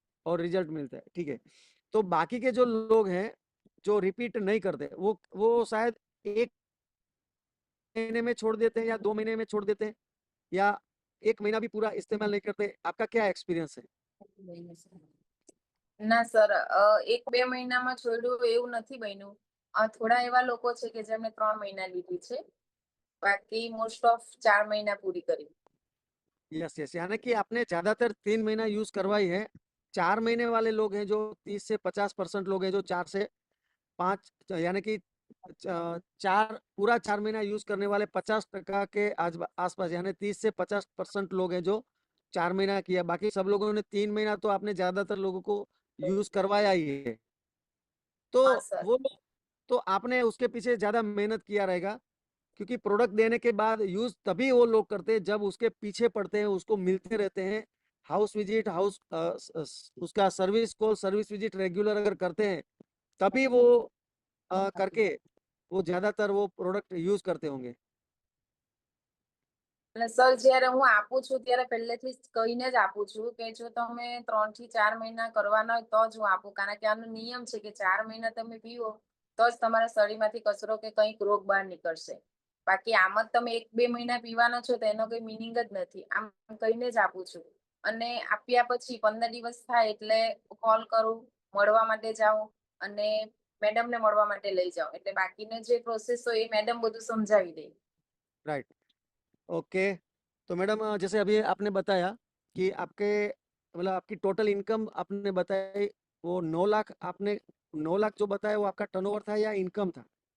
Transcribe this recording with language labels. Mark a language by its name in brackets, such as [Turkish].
[Hindi] और रिजल्ट मिलता है, ठीक है। तो बाकी के जो लोग हैं जो रिपीट नहीं करते, वो शायद 1 महीने में छोड़ देते हैं या 2 महीने में छोड़ देते हैं, या 1 महीना भी पूरा इस्तेमाल नहीं करते। आपका क्या एक्सपीरियंस है? [Gujarati] ના સર, 1-2 મહિનામાં છોડ્યું એવું નથી બન્યું। થોડા એવા લોકો છે કે જેમણે 3 મહિના લીધી છે, બાકી મોસ્ટ ઓફ 4 મહિના પૂરી કરી। [Hindi] यस यस, यानी कि आपने ज्यादातर 3 महीना यूज करवाई है। 4 महीने वाले लोग हैं जो 30 से 50% लोग हैं जो 4 से 5, यानी कि 4 महीना यूज करने वाले 50% के आसपास, यानी 30 से 50% लोग हैं जो 4 महीना किया। बाकी सब लोगों ने 3 महीना, तो आपने ज्यादातर लोगों को यूज करवाया ही है। तो [Gujarati] હા સર, [Hindi] वो तो आपने उसके पीछे ज्यादा मेहनत किया रहेगा, क्योंकि प्रोडक्ट देने के बाद यूज तभी वो लोग करते हैं जब उसके पीछे पड़ते हैं, उसको मिलते रहते हैं। हाउस विजिट, उसका service call, service visit regular अगर करते हैं, तभी वो करके वो ज्यादातर वो प्रोडक्ट यूज करते होंगे। [Gujarati] એટલે સર જ્યારે હું આપું છું ત્યારે પહેલેથી જ કહીને જ આપું છું કે જો તમે 3 થી 4 મહિના કરવાના હોય તો જ હું આપું, કારણ કે આનો નિયમ છે કે 4 મહિના તમે પીવો તો જ તમારા શરીરમાંથી કચરો કે કંઈક રોગ બહાર નીકળશે। બાકી આમ જ તમે 1-2 મહિના પીવાના છો તો એનો કોઈ મિનિંગ જ નથી। આમ કહીને જ આપું છું, અને આપ્યા પછી 15 દિવસ થાય એટલે કોલ કરું, મળવા માટે જાઉં, અને મેડમને મળવા માટે લઈ જાઉં, એટલે બાકીનો જે પ્રોસેસ હોય એ મેડમ બધું સમજાવી દે। [Hindi] Right, okay. तो मैडम, जैसे अभी आपने बताया कि आपके मतलब आपकी टोटल इनकम आपने बताई, वो 9 लाख, आपने 9 लाख जो बताया वो आपका टर्नओवर था या इनकम था?